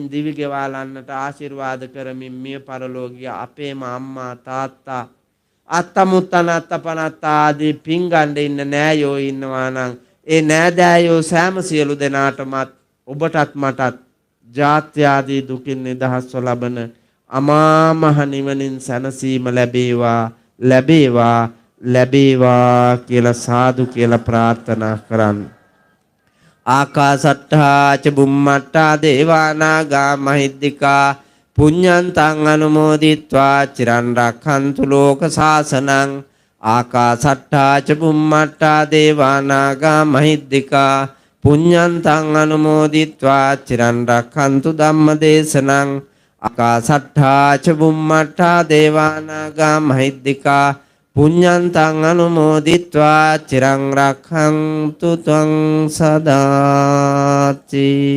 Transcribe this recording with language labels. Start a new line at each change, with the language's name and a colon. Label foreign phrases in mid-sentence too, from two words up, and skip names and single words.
Sinhala: දිවි ගෙවාලන්නට ආශිර්වාද කරමින් මිය පරලෝකීය අපේම අම්මා තාත්තා අත්තමුත්තන අත්තපනත්තා ආදී පිංගණ්ඩ ඉන්න නෑයෝ ඉන්නවා නම් ඒ නෑදෑයෝ සෑම සියලු දෙනාටමත් ඔබටත් මටත් ජාත්‍ය ආදී දුකින් නිදහස්ව ලබන අමා මහ නිවනින් සැනසීම ලැබේවා ලැබේවා ලැබේවා කියලා සාදු කියලා ප්‍රාර්ථනා කරන්න.
Pali: ආකාසට්ඨා ච බුම්මට්ඨා දේවානාගා මහිද්దికා පුඤ්ඤන්තං අනුමෝදිත්වා චිරන් රක්ඛන්තු ලෝක සාසනං. ආකාසට්ඨා ච බුම්මට්ඨා දේවානාගා මහිද්దికා පුඤ්ඤන්තං අනුමෝදිත්වා චිරන් රක්ඛන්තු ධම්මදේශනං. ආකාසට්ඨා ච බුම්මට්ඨා දේවානාගා මහිද්దికා පුඤ්ඤන්තං අනුමෝදිත්වා චිරං රක්ඛන්තු ත්වං සදාති.